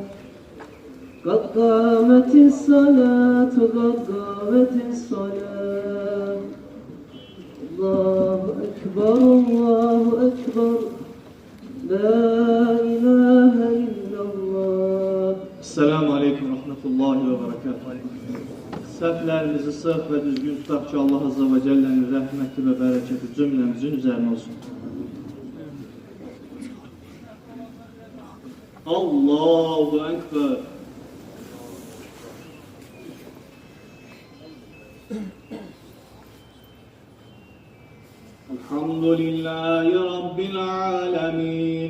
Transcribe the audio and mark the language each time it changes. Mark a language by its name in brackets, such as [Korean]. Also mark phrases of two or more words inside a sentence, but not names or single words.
[Arabic] قد قامت الصلاة قد قامت الصلاة. الله أكبر الله أكبر لا إله إلا الله. السلام عليكم ورحمة الله وبركاته. [Azerbaijani] Səhvlərimizi sırf və düzgün tutaq ki, Allah [Arabic] عز وجل [Azerbaijani] rəhməti və bərəkəti cümləmizin üzərinə olsun. [Arabic] الله أكبر. الحمد لله رب العالمين.